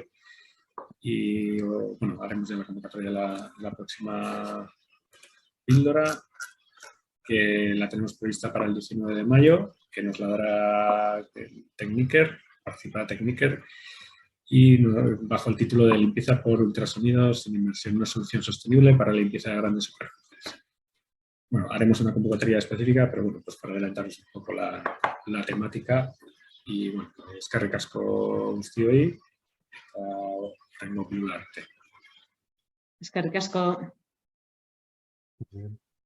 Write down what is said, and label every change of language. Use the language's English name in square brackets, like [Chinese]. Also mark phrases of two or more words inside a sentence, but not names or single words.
[Spanish] Y bueno, haremos ya la convocatoria la próxima píldora, que la tenemos prevista para el 19 de mayo, que nos la dará Techniker, participará Techniker, y bajo el título de Limpieza por ultrasonidos sin inmersión, una solución sostenible para la limpieza de grandes superficies. Bueno, haremos una convocatoria específica, pero bueno, pues para adelantaros un poco la temática. [Basque] Y bueno, eskerrik asko guztioi, tengo que arte. Eskerrik asko. [Spanish] Bien.